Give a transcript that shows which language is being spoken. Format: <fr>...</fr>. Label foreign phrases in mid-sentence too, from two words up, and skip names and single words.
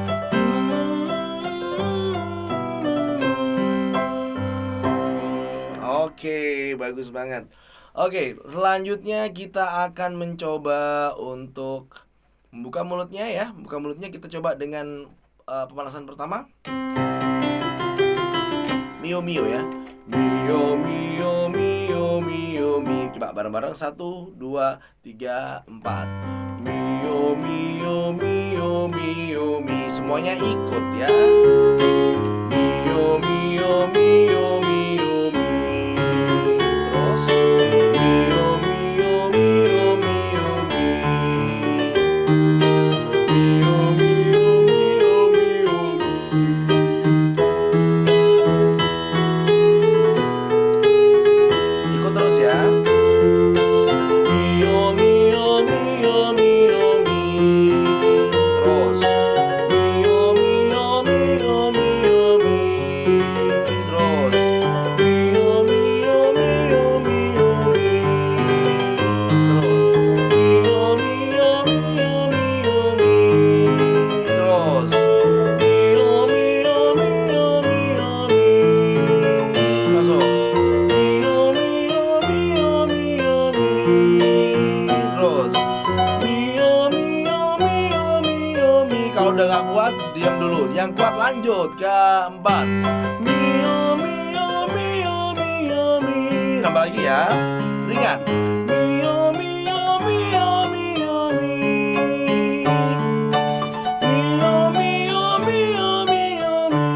<id>Oke, bagus banget. Oke, selanjutnya kita akan mencoba untuk membuka mulutnya ya. Buka mulutnya kita coba dengan pemanasan pertama. Mio mio ya. Mio mio mio mio mio. Coba bareng-bareng. 1, 2, 3, 4. Mio mio mio mio mio. Semuanya ikut ya. Mio mio mio mio mio. Terus mio mio mio mio mio. Mio mio mio mio mio. Ikut terus ya. Mio mio mio mio mio. Terus mio mio mio mio mio. Terus mio mio mio mio mio. Terus mio mio mio mio mio. Terus mio mio mio mio mio. Masuk. Mio mio mio mio mio. Terus mio mio mio mio mio. Kalau udah gak kuat, diam dulu. Yang kuat lanjut ke 4. Mio mio mio mio mio. Tambah lagi ya. Ringan. Mio mio mio mio mio. Mio mio mio mio mio.</id>